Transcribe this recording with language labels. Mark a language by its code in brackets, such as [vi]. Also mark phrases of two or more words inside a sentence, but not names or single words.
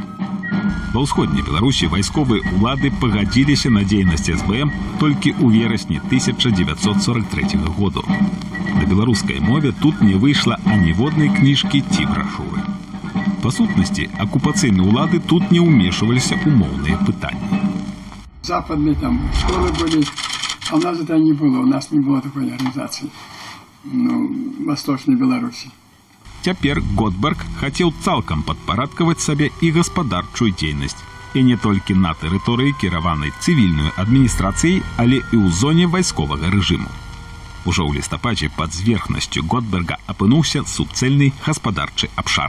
[be] Ва ўсходняй Беларусі вайсковыя ўлады пагадзіліся на дзейнасць СБМ толькі ў верасні 1943 году. На беларускай мове тут не выйшла аніводнай кніжкі ці брашуры. Па сутнасці, акупацыйныя ўлады тут не ўмешваліся ў моўныя пытанні. [ru] Западные там школы были, а у нас это не было, у нас не было такой организации, в Восточной Беларуси. [be] Цяпер Готберг хацеў цалкам падпарадкаваць сабе і гаспадарчую дзейнасць, і не толькі на тэрыторыі, кіраванай цывільнай адміністрацыяй, але і ў зоне вайсковага рэжыму. Ужо ў лістападзе пад зверхнасцю Готберга апынуўся суцэльны гаспадарчы абшар.